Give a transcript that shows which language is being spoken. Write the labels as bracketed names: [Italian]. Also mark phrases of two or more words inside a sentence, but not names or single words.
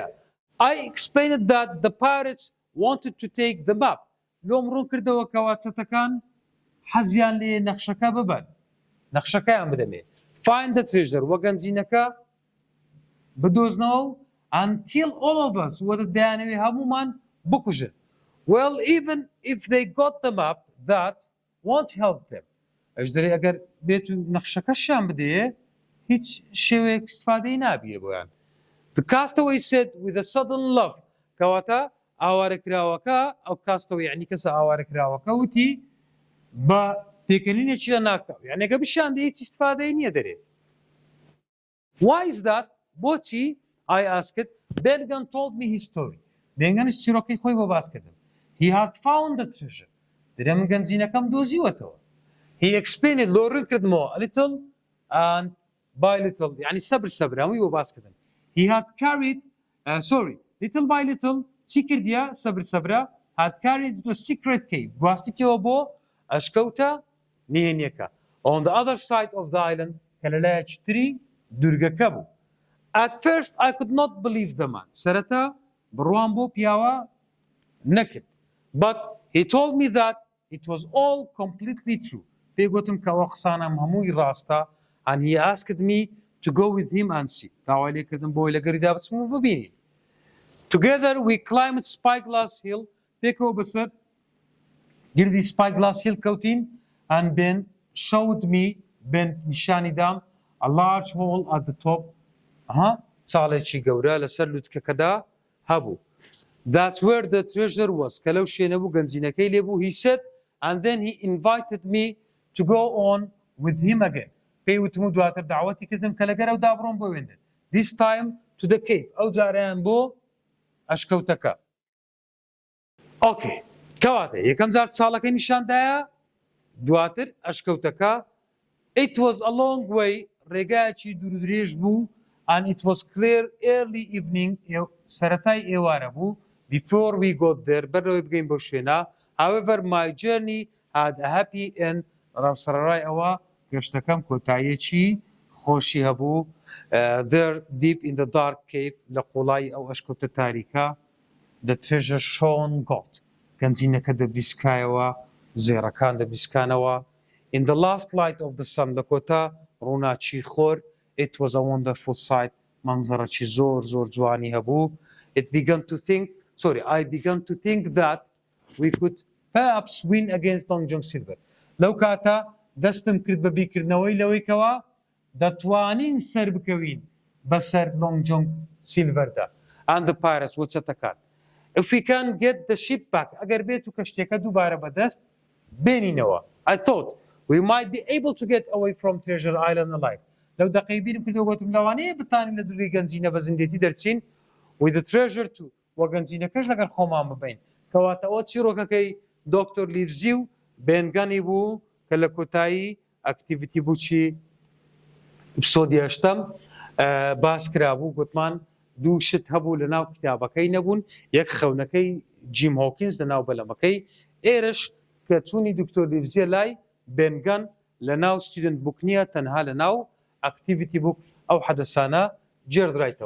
[English] I explained that the pirates wanted to take the map. [Central Kurdish] لۆم ڕوون کردەوە کەوا چەتەکان حەزیان لێ نەخشەکە ببەن. نەخشەکەیان بدەمێ. [English] Find the treasure. [Central Kurdish] وە گەنجینەکە بدۆزنەوە [English] and kill all of us. [Central Kurdish] وە دەیانەوێ هەمومان بکوژن. [English] Well, even if they got the map, that won't help them. [Central Kurdish] ئەش دەرێ ئەگەر بێت و نەخشەکەشیان بدەیە هیچ شێوەیەک استفادەی نابیە بۆیان. [English] The castaway said with a sudden laugh. [Central Kurdish] کەواتە ئاوارەکراوەکە ئەو کاستەوە یعنی کەسە ئاوارەکراوەکە وتی بە پێکەنینێکی لە ناکاو یعنی ئەگە بشیان دە هیچ استفادەی نییە دەرێت. [English] Why is that? بۆچی؟ I asked. Bergen told me his story. [Central Kurdish] بێنگەنش چیرۆکەی خۆی بۆ باس کردم. [English] He had found the treasure. [Central Kurdish] دەرێ من گەنجینەکەم دۆزیوەتەوە. [English] He explained it [Central Kurdish] لۆڕوون کردمەوە [English] a little and by little [Central Kurdish] یعنی سەبر هەمووی بۆ باس کردم. [English] He had carried little by little [Central Kurdish] چی کردیە سەبرە [English] had carried to a secret cave [Central Kurdish] گواستیتەوە بۆ ئەشکەوتە نهێنیەکە [English] on the other side of the island [Central Kurdish] کە لەلایەکی تری دورگەکە بوو. [English] At first I could not believe the man. [Central Kurdish] سەرەتا بڕوان بۆ پیاوە نەکرد. [English] But he told me that it was all completely true. [Central Kurdish] پێی گوتم کە ئەوە قسانم هەمووی ڕاستە [English] and he asked me to go with him and see. [Central Kurdish] داوای لێکردم بۆی لەگەریدا بچم و ببینین. [English] Together we climbed Spyglass Hill. [Central Kurdish] پێکەوە بەسەر گردی Spyglass Hill کەوتین [English] and Ben showed me [Central Kurdish] نیشانی دام [English] a large hole at the top. [Central Kurdish] چاڵێکی گەورە لەسەر لووتکەکەدا هەبوو. [English] That's where the treasure was. [Central Kurdish] کە لەو شوێنە بوو گەنجینەکەی لێبوو. [English] He said and then he invited me to go on with him again. [Central Kurdish] پێی وتم و دواتر داوەتی کردم کە لەگەرەودا بڕۆم بۆ وێندە. [English] This time to the cave. [Central Kurdish] ئەو جارەیان بۆ ئەشکەوتەکە. ئۆکێ کەواتە یەکەم جار چاڵەکەی نیشاندایە دواتر ئەشکەوتەکە. [English] It was a long way. [Central Kurdish] ڕێگایەکی دوورودرێژ بوو [English] and it was clear early evening. [Central Kurdish] سەرەتای ئێوارە بوو [English] before we got there. [Central Kurdish] بەرەوەی بگەین بۆ شوێنە. [English] However, my journey had a happy end. [Central Kurdish] ڕاوسەرڕای ئەوە گەشتەکەم کۆتاییەکی خۆشی هەبوو. [English] There deep in the dark cave [Central Kurdish] لە قوڵای ئەو ئەشکەوتە تاریکە [English] the treasure shone gold. [Central Kurdish] گەنجینەکە دەبریسکایەوە زێڕەکان دەبریسکانەوە. [English] In the last light of the sun [Central Kurdish] لە کۆتا ڕووناچی خۆر [English] it was a wonderful sight. [Central Kurdish] منزەڕەکی زۆر جوانی هەبوو. [English] I began to think that we could perhaps win against Long John Silver. [Central Kurdish] لەو کاتە دەستم کرد بە بیرکردنەوەی لەوەی کەوا دەتوانین سەر بکەوین بەسەر Long John Silverدا [English] and the pirates [Central Kurdish] وچەتەکان. [English] If we can get the ship back [Central Kurdish] ئەگەر بێت و کەشتێکە دووبارە بەدەست بێنینەوە. [English] I thought we might be able to get away from Treasure Island alive. [Central Kurdish] لەو دەقەی بیرم کردەوە گوتم لەوانەیە بتانین لە دوورگەی گەنجینە بە زیندێتی دەرچین [English] with the treasure too. [Central Kurdish] وە گەنجینەکەش لەگەر خۆمان ببین. کەواتە ئەوە چیرۆکەکەی دکتۆر لیڤزی و بێنگەنی بوو کە لە کۆتایی ئەکتیڤیتی بوو چی ئەپسۆدی هەشتەم باس کرابوو. گوتمان دوو شت هەبوو لە ناو کتابەکەی نەبوون. یەک خەونەکەی جیم هۆکینز لە ناو بەلەمەکەی ئێرش کە چوونی دکتۆر لیڤزیە لای بێنگەن لە ناو ستودنت بوک نییە تەنها لە ناو ئەکتیڤیتی بوک ئەو حەدەسانە جێردرایتەوە.